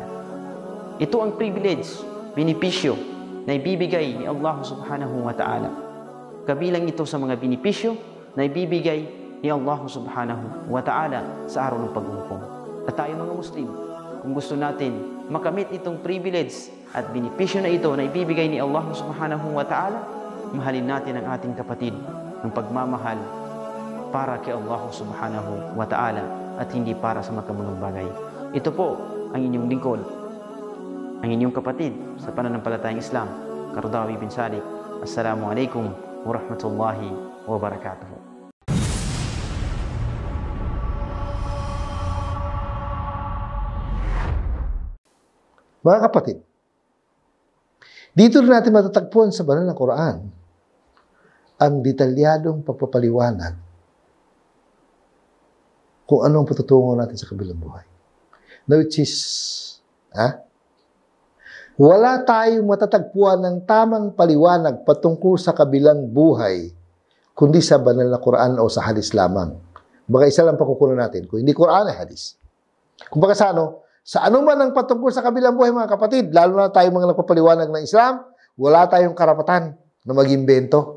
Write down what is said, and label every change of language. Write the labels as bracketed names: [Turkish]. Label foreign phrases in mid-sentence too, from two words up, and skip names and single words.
[Filipino] Ito ang privilege, benepisyo na ibibigay ni [Arabic] الله سبحانه وتعالى. [Filipino] Kabilang ito sa mga benepisyo na ibibigay ni [Arabic] الله سبحانه وتعالى [Filipino] sa araw ng paghuhukom. At tayo mga Muslim, kung gusto natin makamit itong privilege at benepisyo na ito na ibibigay ni [Arabic] الله سبحانه وتعالى, [Filipino] mahalin natin ang ating kapatid ng pagmamahal para kay [Arabic] الله سبحانه وتعالى [Filipino] at hindi para sa makamunong bagay. Ito po ang inyong lingkod, ang inyong kapatid sa pananampalatayang Islam, Qaradawi bin Salik. [Arabic] السلام عليكم ورحمة الله وبركاته. [Filipino] Mga kapatid, dito rin natin matatagpuan sa banal na Quran ang detalyadong pagpapaliwanag kung ano ang patutungo natin sa kabilang buhay. [English] Now, which is, [Filipino] wala tayong matatagpuan ng tamang paliwanag patungkol sa kabilang buhay kundi sa banal na Quran o sa hadis lamang. Baka isa lang pakukunan natin. Kung hindi Quran, ay hadis. Kung baka sa ano man ang patungkol sa kabilang buhay, mga kapatid, lalo na tayong mga nagpapaliwanag ng Islam, wala tayong karapatan na mag-imbento.